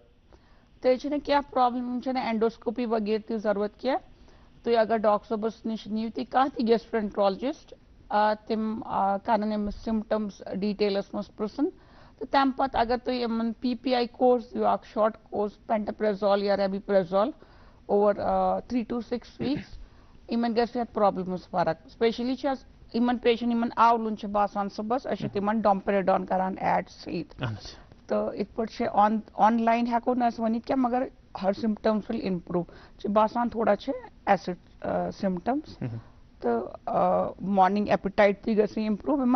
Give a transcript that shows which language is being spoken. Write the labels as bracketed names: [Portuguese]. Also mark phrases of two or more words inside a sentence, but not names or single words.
[Kashmiri] تیٚلہِ چھِنہٕ کینٛہہ پرٛابلِم یِم چھِنہٕ اینڈوسکوپی وغیرہ تہِ ضروٗرت کینٛہہ. تُہۍ اگر ڈاکٹر صٲبس نِش نِیِو تُہۍ کانٛہہ تہِ گیسٹرٛنٹرالجِسٹ تِم کرن أمِس سِمپٹمز ڈیٖٹیلس منٛز پرٛژھُن تہٕ تمہِ پتہٕ اگر تُہۍ یِمن PPI کورس دِیِو اکھ [English] short course [Kashmiri] پینٹاپریزول یا ریبیپریزول [English] over 3 to 6 weeks [Kashmiri] یِمن گژھِ یتھ پرٛابلِمس فرق. اسپیشلی چھِ یِمن پیشنٹ یِمن آولُن چھُ باسان صُبحس أسۍ چھِ تِمن ڈومپریڈان کران ایڈ سۭتۍ تہٕ یِتھ پٲٹھۍ چھِ [English] on line [Kashmiri] ہٮ۪کو نہٕ أسۍ ؤنِتھ کینٛہہ مگر ہر [English] symptoms will improve. [Kashmiri] چھِ باسان تھوڑا چھِ [English] acid symptoms [Kashmiri] تہٕ [English] morning appetite [Kashmiri] تہِ گژھِ اِمپروٗ یِمن.